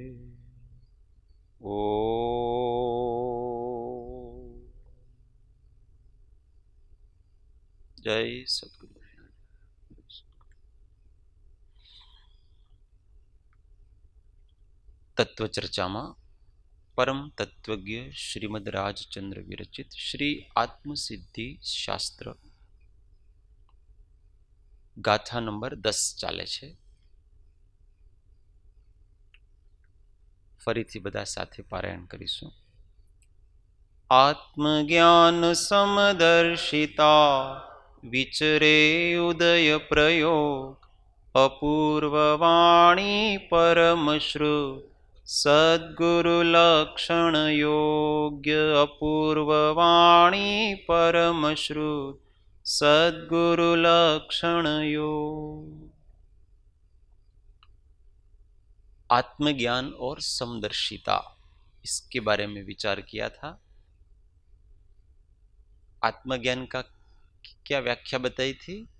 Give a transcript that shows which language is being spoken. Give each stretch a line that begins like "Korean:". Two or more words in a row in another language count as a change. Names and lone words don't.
Hindi: ओ जय सद्गुरु।
Gujarati: તત્વ ચર્ચા મેં પરમ તત્વજ્ઞ શ્રીમદ રાજચંદ્ર વિરચિત શ્રી આત્મસિદ્ધિ શાસ્ત્ર ગાથા નંબર 10 ચાલે છે। ફરીથી બધા સાથે પારાયણ કરીશું। આત્મજ્ઞાન સમદર્શિતા વિચરે ઉદય પ્રયોગ અપૂર્વવાણી પરમશ્રુ સદ્ગુરુ લક્ષણ યોગ્ય અપૂર્વવાણી પરમશ્રુ સદ્ગુરુ લક્ષણ યોગ।
Hindi: आत्मज्ञान और समदर्शिता इसके बारे में विचार किया था। आत्मज्ञान का क्या व्याख्या बताई थी?